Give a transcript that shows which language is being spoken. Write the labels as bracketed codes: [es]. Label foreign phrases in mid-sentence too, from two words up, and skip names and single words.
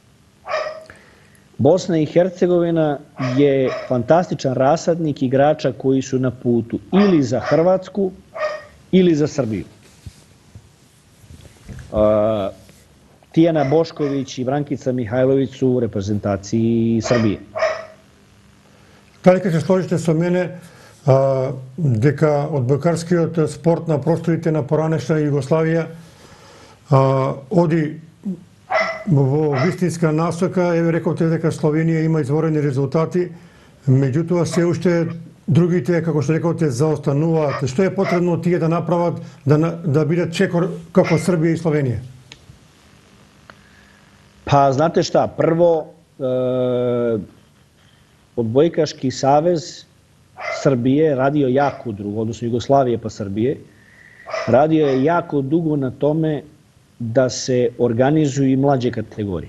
[sr] Bosna i Hercegovina je fantastičan rasadnik igrača koji su na putu ili za Hrvatsku ili za Srbiju. Tijana Bošković i Brankica Mihajlović su u reprezentaciji Srbije. [mk] Дали ќе се сложите со мене дека одбојкарскиот спорт на просторите на поранешна Југославија оди во вистинска насока? Еве, рековте дека Словенија има изворени резултати, меѓутоа се уште другите, како што рековте, заостануваат. Што е потребно тие да направат да бидат чекор како Србија и Словенија? [sr] Pa, znate šta, prvo, Odbojkaški savez Srbije radio jako dugo, odnosno Jugoslavije pa Srbije, radio je jako dugo na tome da se organizuju i mlađe kategorije.